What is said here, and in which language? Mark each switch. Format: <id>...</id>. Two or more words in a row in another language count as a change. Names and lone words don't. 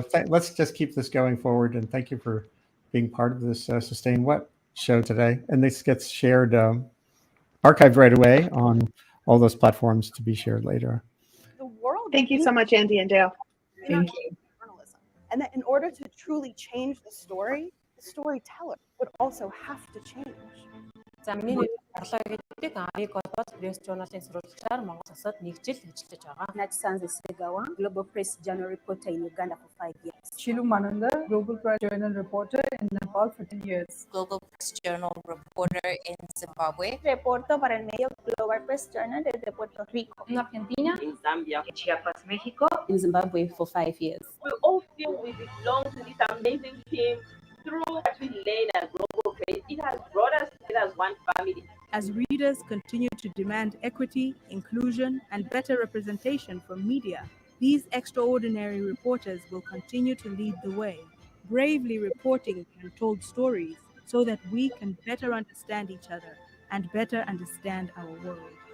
<en>Let's just keep this going forward. And thank you for being part of this Sustain What show today. And this gets shared, archived right away on all those platforms to be shared later. The world. Thank you so much, Andy and Dale. Thank you. Journalism. And that in order to truly change the storyteller would also have to change.</en> <mn>За миний нэр Арлаа гэдэг Америк улбас пресс журналын сурвалжлагчаар Монгол улсад 1 жил ажиллаж байгаа.</mn> <en>Natsanzi Segawa, Global Press Journal reporter in Uganda for 5 years. Shilu Mananda, Global Press Journal reporter in Nepal for 10 years. Global Press Journal reporter in Zimbabwe.</en> <es>Reporto para el medio Global Press Journal desde Puerto Rico.</es> <en>In Argentina, In Zambia. Chiapas, Mexico. in Zimbabwe for 5 years. We all feel we belong to this amazing team. Through what we learned at Global Press, it has brought us together as one family. As readers continue to demand equity, inclusion, and better representation from media, these extraordinary reporters will continue to lead the way, bravely reporting untold stories so that we can better understand each other and better understand our world.</en>